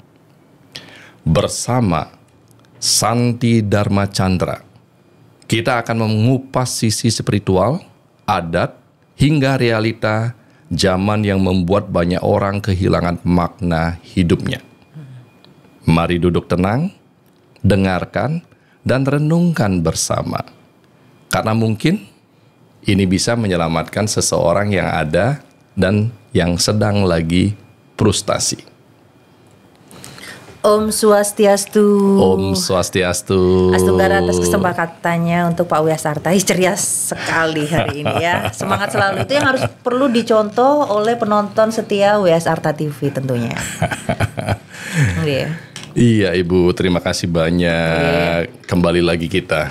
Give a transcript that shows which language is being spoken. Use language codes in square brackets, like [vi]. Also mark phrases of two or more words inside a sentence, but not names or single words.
[id] Bersama Santi Dharma Chandra, kita akan mengupas sisi spiritual, adat, hingga realita zaman yang membuat banyak orang kehilangan makna hidupnya. Mari duduk tenang, dengarkan, dan renungkan bersama. Karena mungkin ini bisa menyelamatkan seseorang yang ada dan yang sedang lagi frustasi. [ban] Om Swastiastu. Om Swastiastu. [id] Astuggara atas kesempatannya untuk Pak WS Arta. Ceria sekali hari ini ya. Semangat selalu. Itu yang harus perlu dicontoh oleh penonton setia WS Arta TV tentunya. Iya Ibu, terima kasih banyak. Kembali lagi kita.